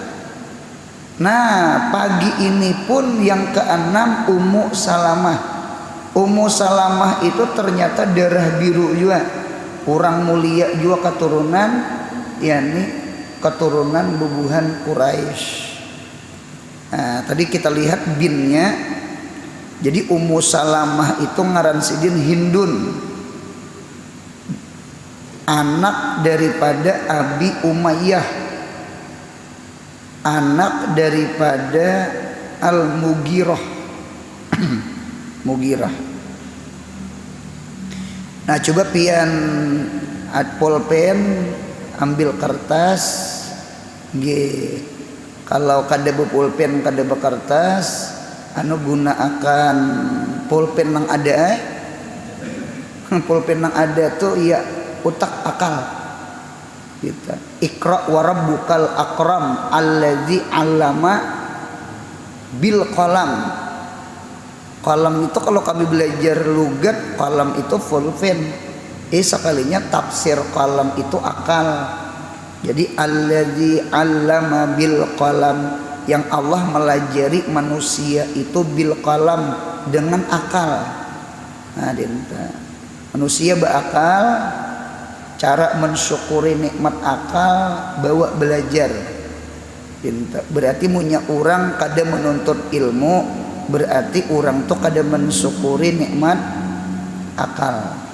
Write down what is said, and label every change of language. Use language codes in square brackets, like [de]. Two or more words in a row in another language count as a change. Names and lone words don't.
[id] Nah, pagi ini pun yang keenam Ummu Salamah. Ummu Salamah itu ternyata darah biru juga, orang mulia juga keturunan, yakni keturunan bubuhan Quraisy. Nah, tadi kita lihat binnya. Jadi Ummu Salamah itu ngaran sidin Hindun, anak daripada Abi Umayyah, anak daripada Al-Mughirah. Mughirah. Nah, coba pian pulpen, ambil kertas nggih. Kalau kada pulpen, kada kertas, gunakan pulpen yang ada. Pulpen yang ada tuh ya utak akal. Gitu. [ar] Iqra wa rabbukal akram allazi 'allama bil qalam. [id] Qalam itu kalau kami belajar lugat, qalam itu pulpen. Sekalinya tafsir qalam itu akal. [ar] Jadi allazi 'allama bil qalam, [id] yang Allah melajari manusia itu [ar] bil qalam, [id] dengan akal. Nah, manusia berakal, cara mensyukuri nikmat akal bawa belajar. Berarti punya orang kada menuntut ilmu, berarti orang tuh kada mensyukuri nikmat akal.